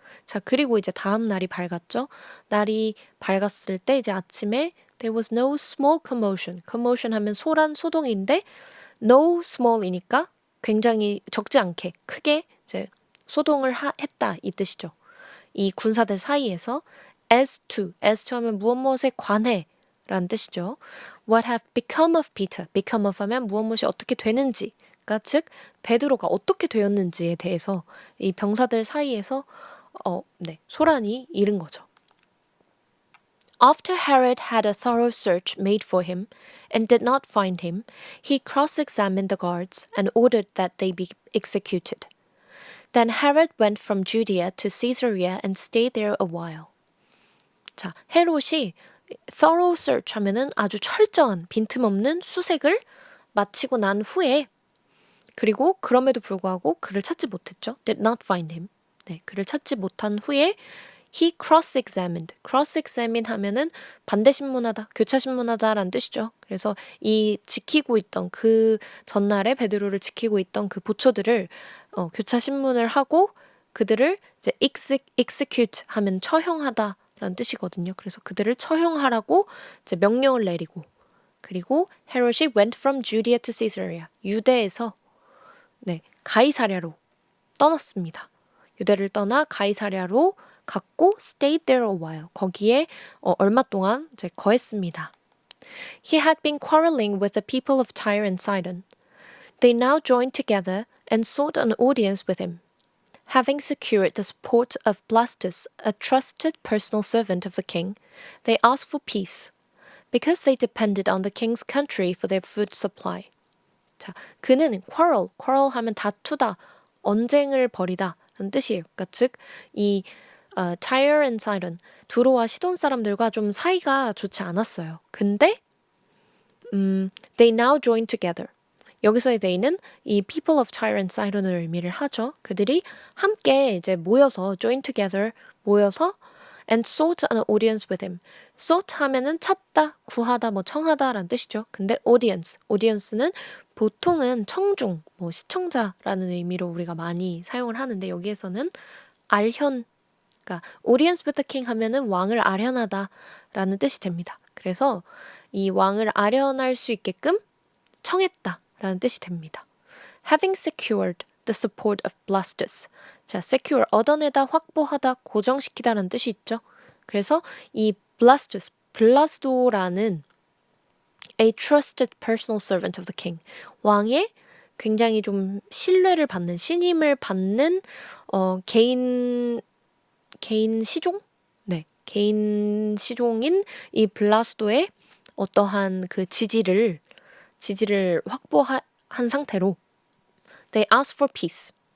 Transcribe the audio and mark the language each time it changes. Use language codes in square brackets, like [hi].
[ko] 자, 그리고 이제 다음 날이 밝았죠. 날이 밝았을 때 이제 아침에 [en] there was no small commotion. [ko] commotion 하면 소란, 소동인데 [en] no small [ko] 이니까 굉장히 적지 않게 크게 이제 소동을 했다 이 뜻이죠. 이 군사들 사이에서 [en] as to [ko] 하면 무엇에 관해 라는 뜻이죠. [en] What have become of Peter? become of [ko] 하면 무엇이 어떻게 되는지, 그러니까 즉 베드로가 어떻게 되었는지에 대해서 이 병사들 사이에서 소란이 일은 거죠. [en] After Herod had a thorough search made for him and did not find him, he cross-examined the guards and ordered that they be executed. Then Herod went from Judea to Caesarea and stayed there a while. [ko] 자, 헤롯이 [en] thorough search [ko] 하면은 아주 철저한 빈틈없는 수색을 마치고 난 후에 그리고 그럼에도 불구하고 그를 찾지 못했죠. [en] Did not find him. [ko] 네, 그를 찾지 못한 후에 [en] he cross-examined. [ko] cross-examine 하면은 반대신문하다, 교차신문하다라는 뜻이죠. 그래서 이 지키고 있던 그 전날에 베드로를 지키고 있던 그 보초들을 교차신문을 하고 그들을 이제 execute 하면 처형하다라는 뜻이거든요. 그래서 그들을 처형하라고 이제 명령을 내리고 그리고 헤롯이 [en] went from Judea to Caesarea. [ko] 유대에서 가이사랴로 떠났습니다. 유대를 떠나 가이사랴로 갔고 [en] stayed there a while. [ko] 거기에 얼마 동안 이제 거했습니다. [en] He had been quarreling with the people of Tyre and Sidon. They now joined together and sought an audience with him. Having secured the support of Blastus, a trusted personal servant of the king, they asked for peace, because they depended on the king's country for their food supply. [ko] 자, 그는 quarrel 하면 다투다, 언쟁을 벌이다 라는 뜻이에요. 그러니까 즉, 이 Tyre and Sidon, 두로와 시돈 사람들과 좀 사이가 좋지 않았어요. 근데 [en] they now joined together. [ko] 여기서의 they는 이 people of Tyre and Sidon을 의미를 하죠. 그들이 함께 이제 모여서 [en] join together [ko] 모여서 [en] and sought an audience with him. [ko] sought 하면은 찾다, 구하다, 뭐 청하다라는 뜻이죠. 근데 audience는 보통은 청중, 뭐 시청자라는 의미로 우리가 많이 사용을 하는데 여기에서는 알현, 그러니까 [en] audience with the king [ko] 하면은 왕을 아련하다라는 뜻이 됩니다. 그래서 이 왕을 아련할 수 있게끔 청했다라는 뜻이 됩니다. [en] Having secured the support of Blastus. [ko] 자, secure, 얻어내다, 확보하다, 고정시키다라는 뜻이 있죠. 그래서 이 [en] Blastus, [ko] 블라스도라는 [en] a trusted personal servant of the king. [ko] 왕의 굉장히 좀 신뢰를 받는, 신임을 받는 개인 시종? 네, 개인 시종인 이 블라스도의 어떠한 그 지지를 확보한 상태로 [en] they asked for peace.